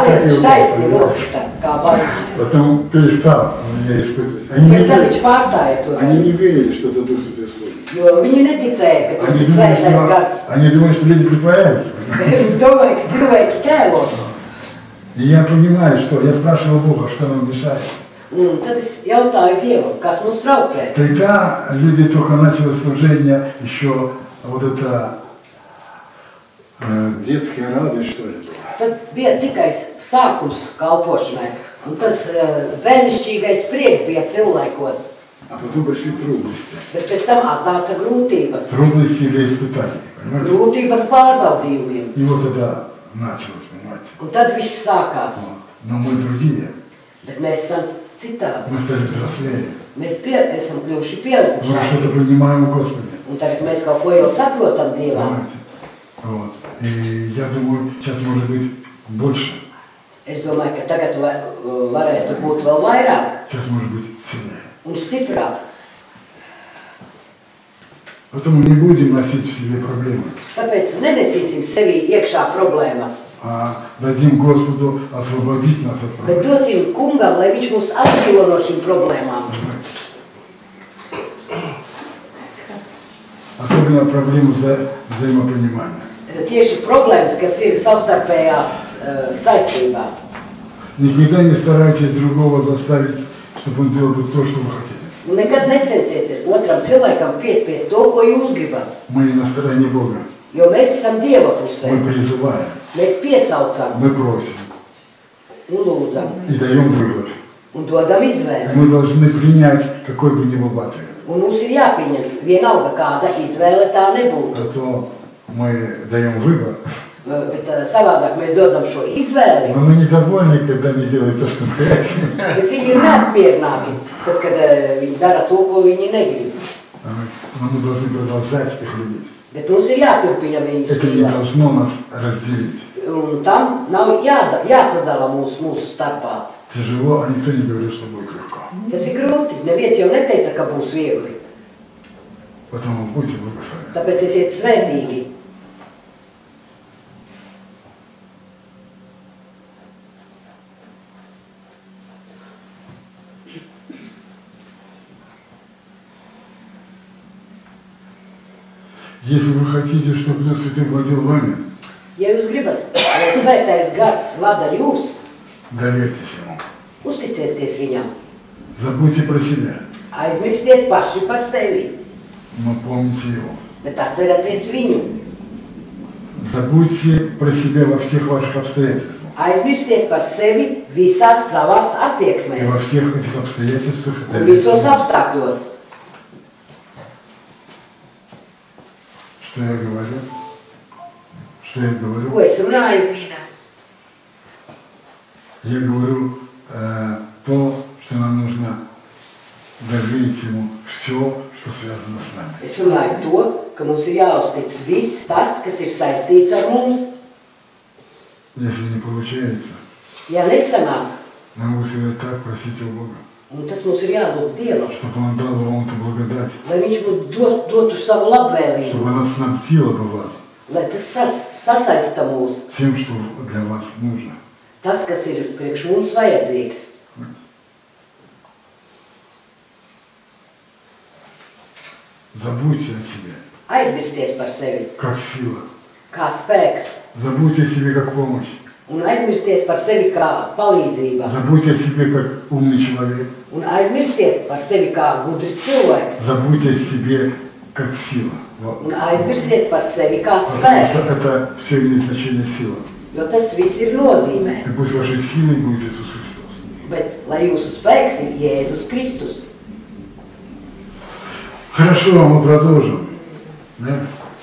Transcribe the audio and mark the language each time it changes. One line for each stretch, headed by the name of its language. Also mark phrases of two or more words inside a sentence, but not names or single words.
Russian: так и
Latvian: viņš
Russian: упал.
Latvian: taisni nokritā, kā baļķis.
Russian: Потом перестал он меня испытывать. Они
Latvian: Pēc tam viņš pārstāja to.
Russian: не верили, что это Дух Святой служит.
Latvian: Jo viņi neticēja, ka tas
Russian: Они
Latvian: ir
Russian: думали,
Latvian: svētais gars.
Russian: они думали, что люди притворяются.
Latvian: Viņi domāja, ka cilvēki ķēlo.
Russian: И я понимаю, что я спрашивал Бога, что нам мешает.
Latvian: Un tad es jautāju Dievam, kas mums traucē.
Russian: Тогда люди только начали служение, еще вот это детская радость, что ли, была.
Latvian: Tad bija tikai sākums kalpošanai. Un tas bērnišķīgais prieks bija cilvēkos.
Russian: А потом пришли трудности.
Latvian: Bet pēc tam atnāca grūtības.
Russian: Трудности или испытания, понимаете?
Latvian: Grūtības pārbaudījumiem.
Russian: И вот это началось, понимаете?
Latvian: Un tad viss sākās.
Russian: Вот. Но мы другие.
Latvian: Bet mēs esam citādi.
Russian: Мы стали взрослее.
Latvian: Mēs esam kļuvuši
Russian: Мы
Latvian: pieaugušāki.
Russian: что-то понимаем о Господе.
Latvian: Un tagad mēs kaut ko jau saprotam Dievā.
Russian: Понимаете? Вот. И я думаю, сейчас может быть больше.
Latvian: Es domāju, ka tagad varētu būt vēl vairāk
Russian: Сейчас может быть сильнее.
Latvian: un stiprāk.
Russian: Поэтому не будем носить в себе проблемы,
Latvian: Tāpēc nenesīsim sevī iekšā problēmas,
Russian: а дадим Господу освободить нас от
Latvian: bet
Russian: проблем.
Latvian: dosim kungam, lai viņš mūs atbrīvo no šīm problēmām.
Russian: Особенно проблему взаимопонимания.
Latvian: Tieši problēmas, kas ir savstarpējā saistībā.
Russian: Никогда не старайтесь другого заставить, чтобы он делал то, что вы хотите.
Latvian: Un nekad necentieties otram cilvēkam piespiest to, ko jūs gribat.
Russian: Мы на стороне Бога.
Latvian: Jo mēs esam Dieva pusē.
Russian: Мы призываем,
Latvian: Mēs piesaucam
Russian: мы просим
Latvian: un lūdzam
Russian: и даем выбор.
Latvian: un dodam
Russian: И
Latvian: izvēli.
Russian: мы должны принять, какой бы ни был ответ.
Latvian: Un mums ir jāpieņem vienalga, kāda izvēle tā nebūtu.
Russian: А то мы даем выбор,
Latvian: Bet savādāk mēs dodam šo izvēli,
Russian: но мы недовольны, когда они делают то, что мы хотим.
Latvian: bet viņi ir neapmierināti, tad, kad viņi dara to, ko viņi negrib.
Russian: Но мы должны продолжать их любить.
Latvian: Bet mums ir jāturpina viņus
Russian: Это не
Latvian: mīlēt.
Russian: должно нас разделить.
Latvian: Un tam nav jāsadala mūsu starpā.
Russian: Тяжело, а никто не говорит, что будет легко.
Latvian: Tas ir grūti. Neviens jau neteica, ka būs viegli.
Russian: Поэтому будьте благословенны.
Latvian: Tāpēc esiet svētīgi.
Russian: Если вы хотите, чтобы Дух Святой владел вами,
Latvian: Ja jūs gribat, lai svētais gars vada jūs,
Russian: доверьтесь Ему.
Latvian: uzticieties viņam.
Russian: Забудьте про себя,
Latvian: Aizmirstiet paši par sevi,
Russian: но помните Его.
Latvian: bet atcerieties viņu.
Russian: Забудьте про себя во всех ваших обстоятельствах.
Latvian: Aizmirstiet par sevi visās savās
Russian: И
Latvian: attieksmēs
Russian: во всех этих обстоятельствах
Latvian: un
Russian: доверьтесь
Latvian: visos
Russian: Ему.
Latvian: apstākļos.
Russian: Что я говорю? Что я говорю?
Latvian: Ko es runāju?
Russian: Я говорю то, что нам нужно доверить Ему все, что связано с нами.
Latvian: Es runāju to, ka mums ir jāuztic viss tas, kas ir saistīts ar mums.
Russian: Если не получается,
Latvian: Ja nesanāk,
Russian: нам лучше так просить у Бога,
Latvian: un tas mums ir jādod Dievam,
Russian: чтобы Он дал вам эту благодать,
Latvian: lai viņš mums dotu savu labvēlību,
Russian: чтобы она снабдила бы вас
Latvian: lai tas sasaista mūs,
Russian: тем, что для вас нужно.
Latvian: tas, kas ir priekš mums vajadzīgs.
Russian: Забудьте о себе,
Latvian: Aizmirsties par sevi,
Russian: как сила.
Latvian: kā spēks,
Russian: Забудьте о себе, как помощь.
Latvian: un aizmirsties par sevi kā palīdzība,
Russian: Забудьте о себе, как умный человек.
Latvian: un aizmirstiet par sevi kā gudrs cilvēks,
Russian: Забудьте о себе, как сила. Вот.
Latvian: un aizmirstiet par sevi kā
Russian: Потому
Latvian: spēks,
Russian: что это все имеет значение сила.
Latvian: jo tas viss ir nozīmē.
Russian: И пусть вашей силой будет Иисус Христос.
Latvian: Bet lai jūsu spēks ir Jēzus Kristus.
Russian: Хорошо, мы продолжим. Да?